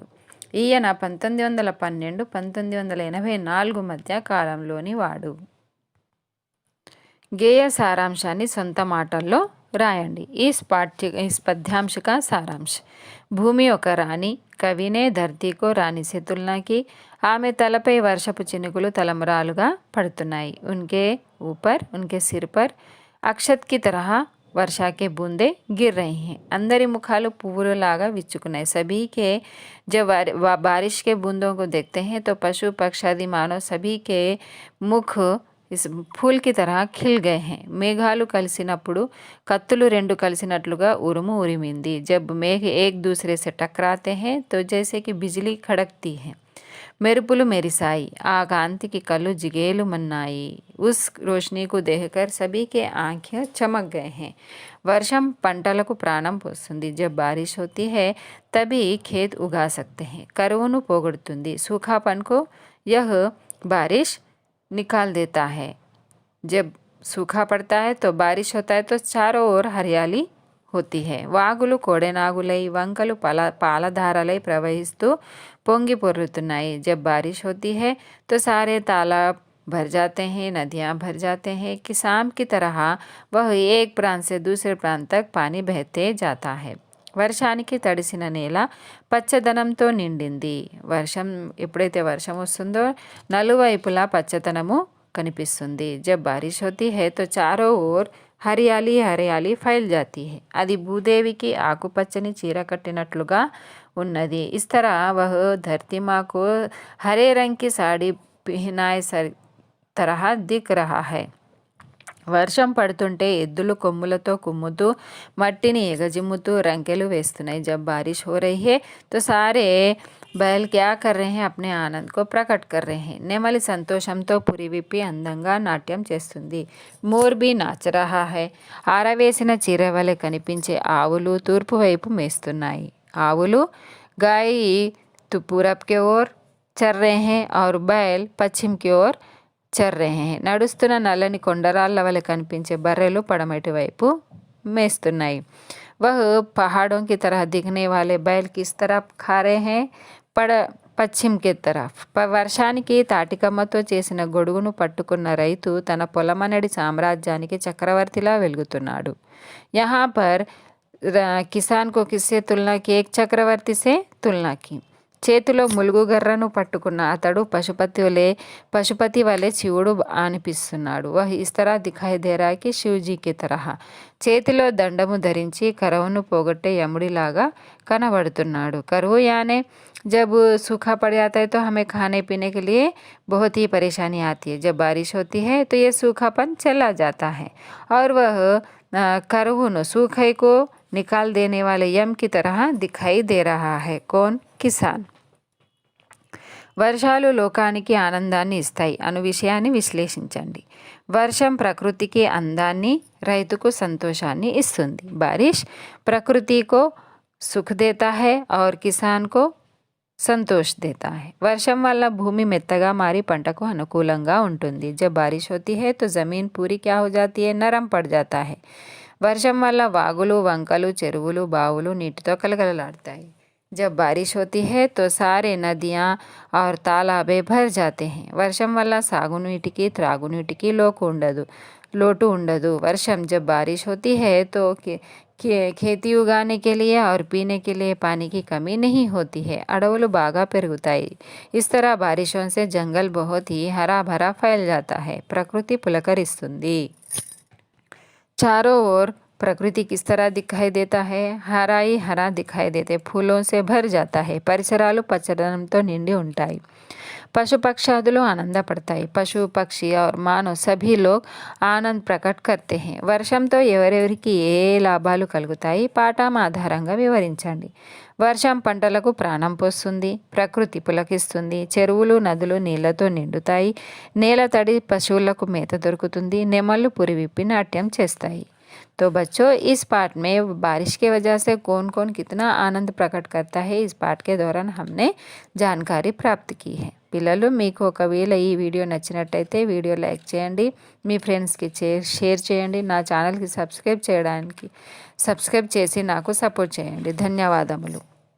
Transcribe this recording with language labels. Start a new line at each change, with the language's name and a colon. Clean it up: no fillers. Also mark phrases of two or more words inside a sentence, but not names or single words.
Telugu: ఈయన 1912-1984 మధ్య కాలంలోని వాడు. గేయ సారాంశాన్ని సొంత మాటల్లో రాయండి.
Hindi: इस पद्यांश का सारांश।
Telugu: భూమి ఒక రాణి,
Hindi: कवि ने धरती को रानी से तुलना की।
Telugu: ఆమె తలపై వర్షపు చినుకులు తలంబ్రాలుగా పడుతున్నాయి।
Hindi: उनके ऊपर उनके सिर पर अक्षत की तरह वर्षा के बूंदे गिर रही हैं।
Telugu: అందరి ముఖాలు పువ్వులలాగా విచ్చుకున్నాయి।
Hindi: सभी के जब बारिश के बूंदों को देखते हैं तो पशु पक्षी आदि मानव सभी के मुख इस फूल की तरह खिल गए हैं।
Telugu: మేఘాలు కలిసినప్పుడు కత్తులు రెండు కలిసినట్లుగా ఉరుము ఉరిమింది।
Hindi: जब मेघ एक दूसरे से टकराते हैं तो जैसे कि बिजली खड़कती है।
Telugu: మెరుపులు మెరిసాయి, ఆ కాంతికి కళ్ళు జిగేలుమన్నాయి।
Hindi: उस रोशनी को देखकर सभी के आंखें चमक गए हैं।
Telugu: వర్షం పంటలకు ప్రాణం పోస్తుంది।
Hindi: जब बारिश होती है तभी खेत उगा सकते हैं।
Telugu: కరువును పోగొడుతుంది।
Hindi: सूखापन को यह बारिश निकाल देता है। जब सूखा पड़ता है तो बारिश होता है तो चारों ओर हरियाली होती है।
Telugu: వాగులు కోడెనాగులై వంకలు పాలధారలై ప్రవహిస్తూ పొంగి పొర్లుతున్నాయి।
Hindi: जब बारिश होती है तो सारे तालाब भर जाते हैं, नदियाँ भर जाते हैं कि शाम की तरह वह एक प्रांत से दूसरे प्रांत तक पानी बहते जाता है।
Telugu: వర్షానికి తడిసిన నేల పచ్చదనంతో నిండింది। వర్షం ఎప్పుడైతే వర్షం వస్తుందో నలువైపులా పచ్చదనము కనిపిస్తుంది।
Hindi: जब बारिश होती है तो चारों ओर हरियाली हरियाली फैल जाती है।
Telugu: అది భూదేవికి ఆకుపచ్చని చీర కట్టినట్లుగా ఉన్నది।
Hindi: इस तरह वह धरती माँ को हरे रंग की साड़ी पहनाए तरह दिख रहा है।
Telugu: వర్షం పడుతుంటే ఎద్దులు కొమ్ములతో కుమ్ముతూ మట్టిని ఎగజిమ్ముతూ రంకెలు వేస్తున్నాయి।
Hindi: जब बारिश हो रही है तो सारे बैल क्या कर रहे हैं, अपने आनंद को प्रकट कर रहे हैं।
Telugu: నెమలి సంతోషంతో పురి విప్పి అందంగా నాట్యం చేస్తుంది।
Hindi: మోర్ भी नाच रहा है।
Telugu: ఆరవేసిన చీర వలె కనిపించే ఆవులు తూర్పు వైపు మేస్తున్నాయి।
Hindi: ఆవులు गाय पूरब के ओर चर रहे हैं और बैल पश्चिम की ओर चर रहे हैं।
Telugu: నడుస్తున్న నల్లని కొండరాళ్ళ వలె కనిపించే బర్రెలు పడమటి వైపు మేస్తున్నాయి।
Hindi: वह पहाड़ों की तरह दिखने वाले बैल किस तरफ खा रहे हैं, पश्चिम के तरफ़।
Telugu: వర్షానికి తాటికమ్మతో చేసిన గొడుగును పట్టుకున్న రైతు తన పొలమనడి సామ్రాజ్యానికి చక్రవర్తిలా వెలుగుతున్నాడు।
Hindi: यहाँ पर किसान को किससे तुलना की, एक चक्रवर्ती से तुलना की।
Telugu: చేతిలో ములుగు గర్రను పట్టుకున్న అతడు పశుపతి వలె శివుడు అనిపిస్తున్నాడు।
Hindi: वह इस तरह दिखाई दे रहा कि शिवजी की तरह।
Telugu: చేతిలో దండము ధరించి కరువును పోగొట్టే యముడిలాగా కనబడుతున్నాడు।
Hindi: కరువు యానే जब सूखा पड़ जाता है तो हमें खाने पीने के लिए बहुत ही परेशानी आती है। जब बारिश होती है तो ये सूखापन चला जाता है और वह करुవును सूखे को निकाल देने वाले यम की तरह दिखाई दे रहा है। कौन? किसान।
Telugu: వర్షాలు లోకానికి ఆనందాన్ని ఇస్తాయి అను విషయాన్ని విశ్లేషించండి। వర్షం ప్రకృతికి అందాన్ని, రైతుకు సంతోషాన్ని ఇస్తుంది।
Hindi: बारिश प्रकृति को सुख देता है और किसान को संतोष देता है।
Telugu: వర్షం వల్ల భూమి మెత్తగా మారి పంటకు అనుకూలంగా ఉంటుంది।
Hindi: जब बारिश होती है तो ज़मीन पूरी क्या हो जाती है, नरम पड़ जाता है।
Telugu: వర్షం వల్ల వాగులు వంకలు చెరువులు బావులు నీటితో కలకలలాడతాయి।
Hindi: जब बारिश होती है तो सारे नदियाँ और तालाबे भर जाते हैं।
Telugu: వర్షం వల్ల సాగునీటికి త్రాగునీటికి లోటు ఉండదు।
Hindi: వర్షం जब बारिश होती है तो खेती उगाने के लिए और पीने के लिए पानी की कमी नहीं होती है।
Telugu: అడవులు బాగా పెరుగుతాయి।
Hindi: इस तरह बारिशों से जंगल बहुत ही हरा भरा फैल जाता है।
Telugu: ప్రకృతి పులకరిస్తుంది।
Hindi: चारों ओर प्रकृति किस तरह दिखाई देता है, हरा ही हरा दिखाई देते, फूलों से भर जाता है।
Telugu: పరిసరాలు పచ్చదనంతో నిండి ఉంటాయి। పశు పక్షాదులు ఆనందపడతాయి।
Hindi: पशु पक्षी और మానవ सभी लोग आनंद प्रकट करते हैं।
Telugu: వర్షంతో ఎవరెవరికి ఏ లాభాలు కలుగుతాయి, పాఠం ఆధారంగా వివరించండి। వర్షం పంటలకు ప్రాణం పోస్తుంది, ప్రకృతి పులకిస్తుంది, చెరువులు నదులు నీళ్లతో నిండుతాయి, నేల తడి పశువులకు మేత దొరుకుతుంది, నెమళ్ళు పురివిప్పి నాట్యం చేస్తాయి।
Hindi: तो बच्चों इस पाठ में बारिश के वजह से कौन कौन कितना आनंद प्रकट करता है, इस पाठ के दौरान हमने जानकारी प्राप्त की है।
Telugu: పిల్లలు మీకు ఒకవేళ ఈ వీడియో నచ్చినట్టయితే వీడియో లైక్ చేయండి, మీ ఫ్రెండ్స్కి షేర్ చేయండి, నా ఛానల్కి సబ్స్క్రైబ్ చేసి నాకు సపోర్ట్ చేయండి। ధన్యవాదములు।